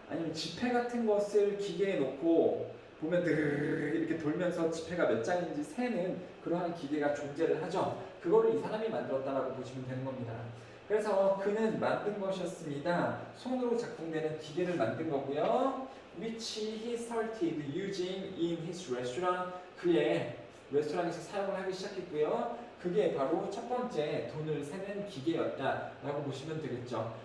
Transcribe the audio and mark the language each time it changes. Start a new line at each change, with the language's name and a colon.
Korean: 아니면 지폐 같은 것을 기계에 놓고 보면 드르르 이렇게 돌면서 지폐가 몇 장인지 세는 그러한 기계가 존재를 하죠. 그거를 이 사람이 만들었다라고 보시면 되는 겁니다. 그래서 그는 만든 것이었습니다. 손으로 작동되는 기계를 만든 거고요.
English: Which he started using in his restaurant.
Korean: 그의 레스토랑에서 사용을 하기 시작했고요. 그게 바로 첫 번째 돈을 세는 기계였다라고 보시면 되겠죠.